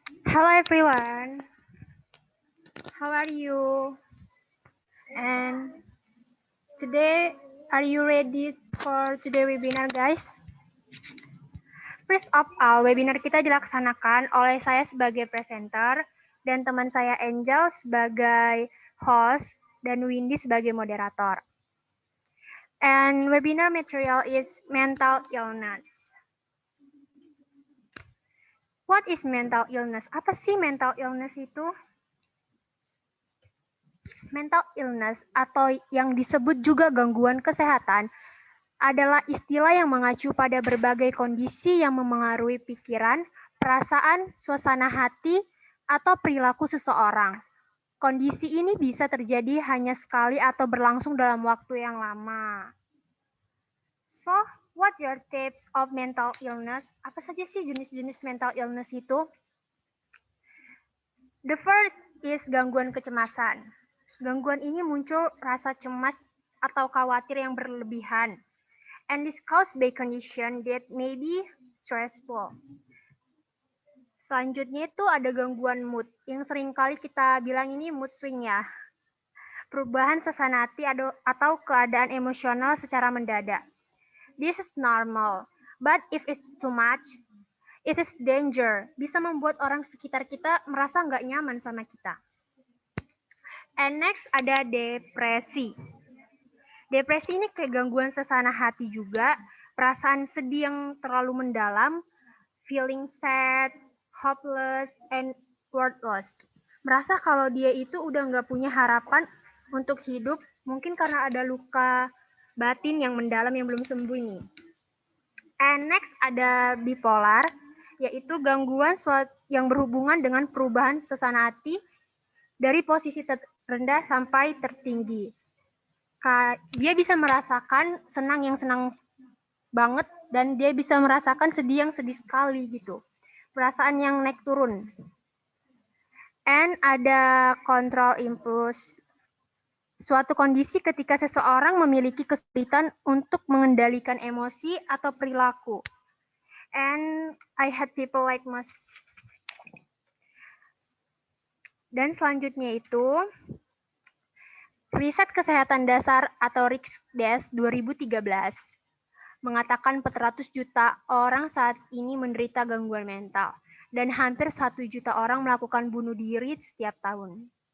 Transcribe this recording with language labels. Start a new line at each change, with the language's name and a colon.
English: Hello everyone, how are you? And today, are you ready for today webinar guys?
Indonesian: First of all, webinar kita dilaksanakan oleh saya sebagai presenter dan teman saya Angel sebagai host dan Windy sebagai moderator.
English: And webinar material is mental illness. What is mental illness? Apa sih mental illness itu?
Indonesian: Mental illness atau yang disebut juga gangguan kesehatan adalah istilah yang mengacu pada berbagai kondisi yang memengaruhi pikiran, perasaan, suasana hati, atau perilaku seseorang. Kondisi ini bisa terjadi hanya sekali atau berlangsung dalam waktu yang lama.
English: So, what are types of mental illness?
Indonesian: Apa saja sih jenis-jenis mental illness itu? The first is gangguan kecemasan. Gangguan ini muncul rasa cemas atau khawatir yang berlebihan.
English: And this caused by condition that may be stressful.
Indonesian: Selanjutnya itu ada gangguan mood, yang seringkali kita bilang ini mood swing ya. Perubahan suasana hati atau keadaan emosional secara mendadak.
English: This is normal, but if it's too much, it is danger.
Indonesian: Bisa membuat orang sekitar kita merasa nggak nyaman sama kita. And next ada depresi. Depresi ini kayak gangguan suasana hati juga, perasaan sedih yang terlalu mendalam, feeling sad, hopeless, and worthless. Merasa kalau dia itu udah nggak punya harapan untuk hidup, mungkin karena ada luka batin yang mendalam yang belum sembuh nih. And next ada bipolar, yaitu gangguan yang berhubungan dengan perubahan suasana hati dari posisi terendah sampai tertinggi. Dia bisa merasakan senang yang senang banget dan dia bisa merasakan sedih yang sedih sekali gitu. Perasaan yang naik turun. And ada control impulse. Suatu kondisi ketika seseorang memiliki kesulitan untuk mengendalikan emosi atau perilaku.
English: And I had people like Mas.
Indonesian: Dan selanjutnya itu riset kesehatan dasar atau RIKSDAS 2013 mengatakan 400 juta orang saat ini menderita gangguan mental dan hampir 1 juta orang melakukan bunuh diri setiap tahun.